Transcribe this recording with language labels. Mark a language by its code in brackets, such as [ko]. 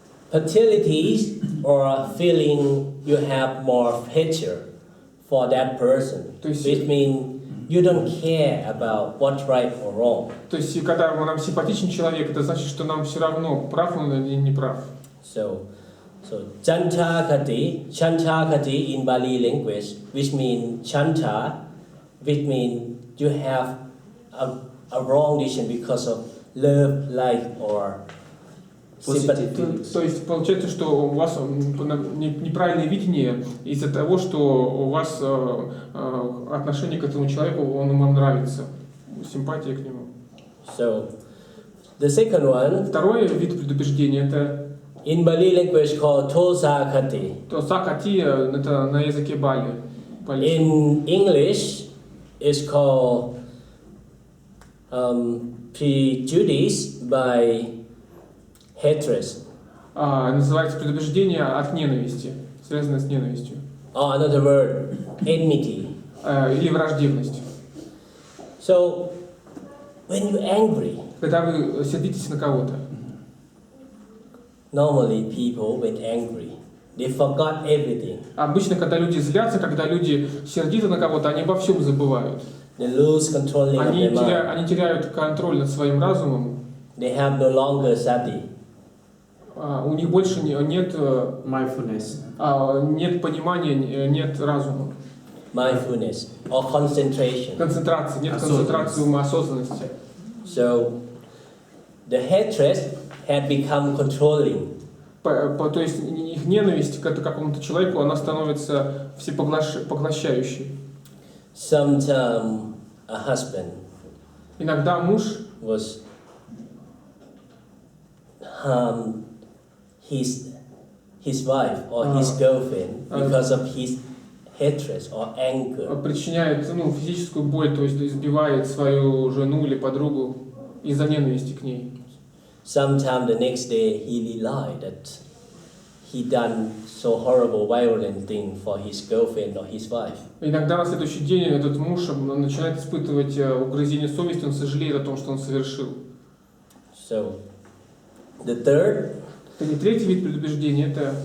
[en] Partiality or feeling you have more pleasure for that person, which means you don't care about what's right or wrong. [ru] То есть, когда нам симпатичен человек, это значит, что нам все равно, прав он или не прав. [en] So chantakati in Bali language, which means chanta, which means you have a wrong decision because of love, like, or sympathy. [ru] То есть получается, что у вас неправильное видение из-за того, что у вас отношение к этому человеку, он вам нравится, симпатия к нему. [en] So the second one. [ru] Второй вид предубеждения — это [en] in Bali language called tosakati. [ru] Tosakati — это на языке Бали. [en] In English, it's called prejudice by hatred. [ru] Называется предубеждение от ненависти, связанное с ненавистью. [en] Or another word, enmity. [ru] Или враждебность. [en] So, when you're angry, [ru] когда вы сердитесь на кого-то, [en] normally people when angry, they forgot everything. [ru] Обычно, когда люди злятся, когда люди сердиты на кого-то, они обо всем забывают. [en] They lose control of their mind. [ru] Они теряют контроль над своим разумом. [en] They have no longer sati. [ru] У них больше нет [en] mindfulness. [ru] Нет понимания, нет разума. [en] Mindfulness or concentration. [ru] Концентрации, нет концентрации ума, осознанности. [en] So, the hatred had become controlling. [ru] То есть их ненависть к какому-то человеку, она становится всепоглощающей. [en] Sometimes a husband [ru] иногда муж [en] was harm his wife or his girlfriend because of his hatred or anger. [ru] Причиняет физическую боль, то есть избивает свою жену или подругу из-за ненависти к ней. [en] Sometimes the next day he realized that he done so horrible, violent thing for his girlfriend or his wife. [ru] Иногда на следующий день этот муж начинает испытывать угрызение совести, он сожалеет о том, что он совершил. [en] So, the third. [ru] Третий вид предубеждения — это